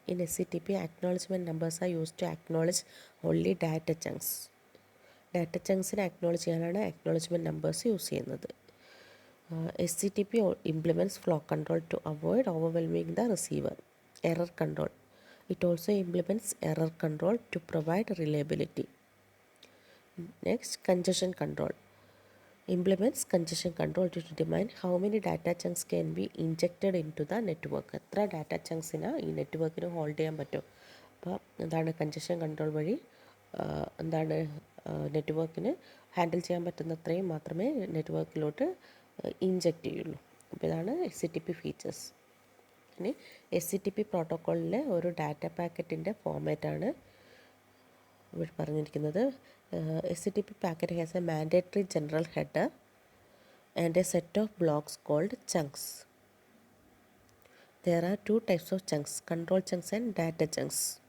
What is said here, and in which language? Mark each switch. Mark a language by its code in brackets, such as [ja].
[en] In SCTP, acknowledgement numbers are used to acknowledge only data chunks. [ml] Data ചങ്ക്സിനെ acknowledge ചെയ്യാനാണ് acknowledgement numbers use ചെയ്യുന്നത്. [en] SCTP implements flow control to avoid overwhelming the receiver. Error control. It also implements error control to provide reliability. Next, congestion control. Implements congestion control to determine how many data chunks can be injected into the network. [ml] എത്ര data ചങ്ക്സിന് ഈ നെറ്റ്വർക്കിന് hold ചെയ്യാൻ പറ്റും. അപ്പോൾ എന്താണ്, congestion control വഴി എന്താണ്, നെറ്റ്വർക്കിന് ഹാൻഡിൽ ചെയ്യാൻ പറ്റുന്ന അത്രയും മാത്രമേ നെറ്റ്വർക്കിലോട്ട് ഇൻജെക്റ്റ് ചെയ്യുള്ളൂ. അപ്പോൾ ഇതാണ് SCTP ഫീച്ചേഴ്സ്. ഇനി SCTP പ്രോട്ടോക്കോളിലെ ഒരു ഡാറ്റ പാക്കറ്റിൻ്റെ ഫോമാറ്റാണ് ഇവിടെ പറഞ്ഞിരിക്കുന്നത്. [en] SCTP packet has a mandatory general header and a set of blocks called chunks. There are two types of chunks, control chunks and data chunks.